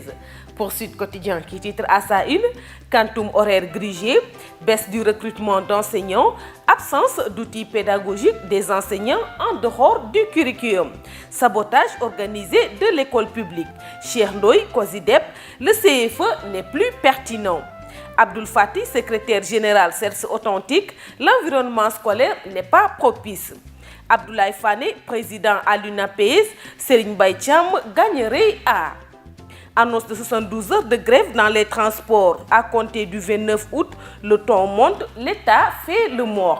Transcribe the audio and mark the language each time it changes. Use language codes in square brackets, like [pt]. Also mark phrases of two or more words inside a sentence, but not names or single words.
[fr] Pour Sud Quotidien qui titre à sa une « Quantum horaire grigé, baisse du recrutement d'enseignants, absence d'outils pédagogiques des enseignants en dehors du curriculum, sabotage organisé de l'école publique. Cheikh Ndoye, Kozidep, le CFE n'est plus pertinent. Abdoul Fati, secrétaire général CERS authentique, l'environnement scolaire n'est pas propice. Abdoulaye Fane, président à l'UNAPES, Serigne Mbaye Thiam gagnerait à. Annonce de 72 heures de grève dans les transports. À compter du 29 août, le ton monte, l'État fait le mort.